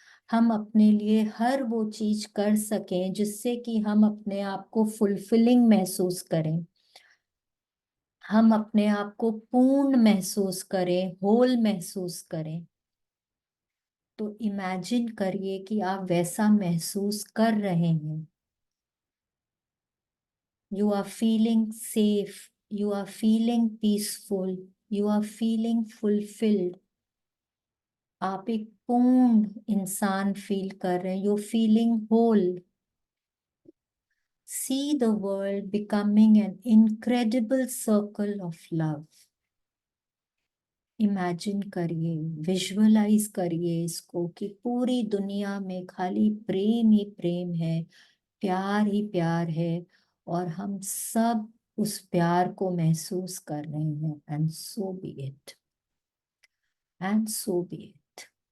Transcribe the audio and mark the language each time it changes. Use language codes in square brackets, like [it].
[hi] हम अपने लिए हर वो चीज कर सकें जिससे कि हम अपने आप को फुलफिलिंग महसूस करें, हम अपने आप को पूर्ण महसूस करें, होल महसूस करें। तो इमेजिन करिए कि आप वैसा महसूस कर रहे हैं। [en] You are feeling safe, you are feeling peaceful, you are feeling fulfilled. [hi] आप एक पूर्ण इंसान फील कर रहे हैं। [en] You feeling whole. See the world becoming an incredible circle of love. [hi] Imagine करिए, विजुअलाइज करिए इसको कि पूरी दुनिया में खाली प्रेम ही प्रेम है, प्यार ही प्यार है, और हम सब उस प्यार को महसूस कर रहे हैं। [en] And so be it, and so be it.